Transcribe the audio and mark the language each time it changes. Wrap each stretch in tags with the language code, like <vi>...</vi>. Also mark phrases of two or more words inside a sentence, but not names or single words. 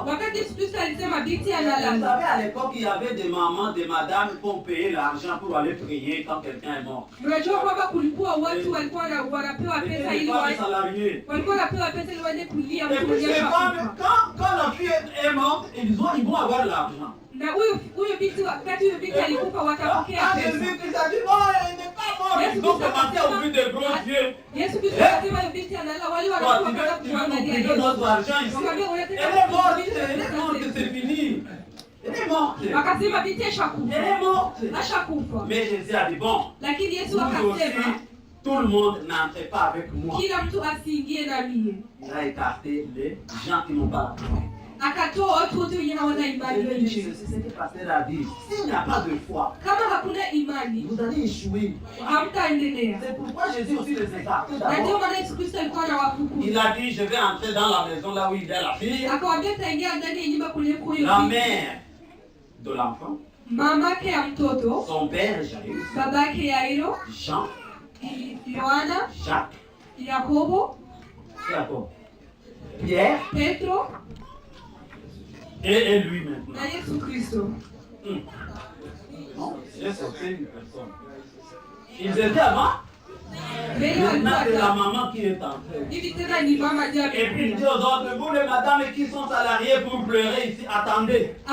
<fr>Vous savez, à l'époque, il y avait des mamans, des madames qui ont payé l'argent pour aller prier quand quelqu'un est mort. C'était des femmes salariées. Et puis ces femmes, quand la fille est morte, ils vont avoir l'argent.</fr> <sw>Na huyo binti wakati huyo binti alikufa watapokea pesa.</sw> <fr>Jésus a dit bon, elle n'est pas morte. Ils ont commencé à ouvrir des gros yeux.</fr> <sw>Yesu Kristo akasema hiyo binti analala, wale wanakuwa kuangalia</sw> <fr>notre argent ici. Elle est morte, c'est fini. Elle est morte.</fr> <sw>Akasema binti ashakufa.</sw> <fr>Elle est morte.</fr> <sw>Ashakufa.</sw> <fr>Mais Jésus a dit bon.</fr> <sw>Lakini Yesu akasema</sw> <fr>tout le monde n'entre pas avec moi.</fr> <sw>Kila mtu asiingie na mimi.</sw> <fr>Il a écarté les gens qui n'ont pas la foi.</fr> <sw>Akatoa watu wote wenye hawana imani nje.</sw> <fr>C'est ce que pasteur a dit. S'il n'y a pas de foi,</fr> <sw>kama hakuna imani,</sw> <fr>vous allez échouer.</fr> <sw>Hamtaendelea.</sw> <fr>C'est pourquoi Jésus aussi les écarte.</fr> <sw>Na ndio maana Yesu Kristo alikuwa anawafukuza.</sw> <fr>Il a dit je vais entrer dans la maison là où il y a la fille.</fr> <sw>Akawaambia taingia ndani ya nyumba kule huyo.</sw> <fr>La mère de l'enfant.</fr> <sw>Mamake ya mtoto.</sw> <fr>Son père Jairus.</fr> <sw>Babake Yairo.</sw> <fr>Jean.</fr> <sw>Yohana.</sw> <fr>Jacques.</fr> <sw>Yakobo.</sw> <fr>Pierre.</fr> <sw>Petro.</sw> <fr>Et lui maintenant.</fr> <sw>Na Yesu Kristo.</sw> <fr>Non, c'est une personne. Ils étaient avant. Maintenant, c'est la maman qui est entrée. Et puis il dit aux autres, vous les madames qui sont salariées pour pleurer ici, attendez.</fr>